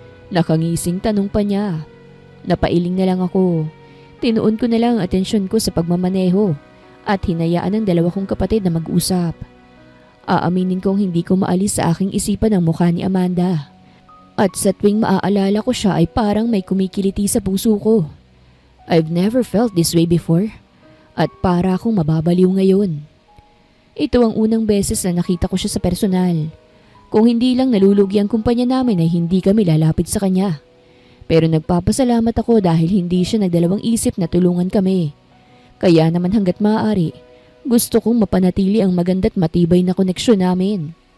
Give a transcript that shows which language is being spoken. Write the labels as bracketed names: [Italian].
[Filipino] Nakangising tanong pa niya. Napailing na lang ako. Tinuon ko na lang ang atensyon ko sa pagmamaneho at hinayaan ang dalawa kong kapatid na mag-usap. Aaminin kong hindi ko maalis sa aking isipan ang mukha ni Amanda. At sa tuwing maaalala ko siya ay parang may kumikiliti sa puso ko. [English] I've never felt this way before. [Filipino] At para akong mababaliw ngayon. Ito ang unang beses na nakita ko siya sa personal. Kung hindi lang nalulugi ang kumpanya namin ay hindi kami lalapit sa kanya. Pero nagpapasalamat ako dahil hindi siya nagdalawang isip na tulungan kami. Kaya naman hanggat maaari, gusto kong mapanatili ang maganda't matibay na koneksyon namin.